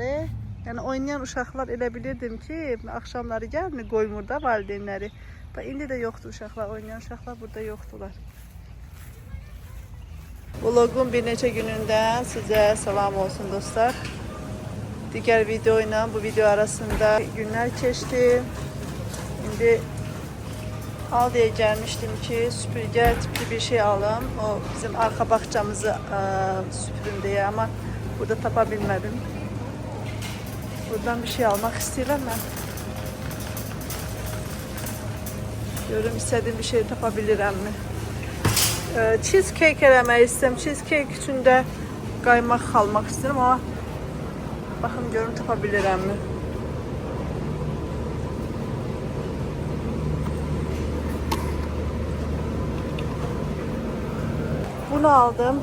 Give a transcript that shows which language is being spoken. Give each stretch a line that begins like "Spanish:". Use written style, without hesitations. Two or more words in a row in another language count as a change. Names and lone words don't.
Azerbaijani: Yəni oynayan uşaqlar elə bilirdim ki, axşamları gəlmir, qoymur da valideynləri. Bax, indi də yoxdur uşaqlar, oynayan uşaqlar burada yoxdular. Vlogun bir neçə günündən sizə salam olsun dostlar. Digər video ilə bu video arasında günlər keçdi.
Turkish: İndi Aldi'ye gelmiştim ki süpürge tipli bir şey alım. O bizim arka bahçamızı süpürün diye ama burada tapabilmedim. Buradan bir şey almak istiyorum ben. Görüm istediğim bir şey tapabilirim mi?
Azerbaijani: Cheesecake eləmək istəyirəm. Cheesecake üçün də qaymaq almaq istəyirəm ama baxın görüm
Turkish: tapabilirim mi?
Azerbaijani: Bunu aldım.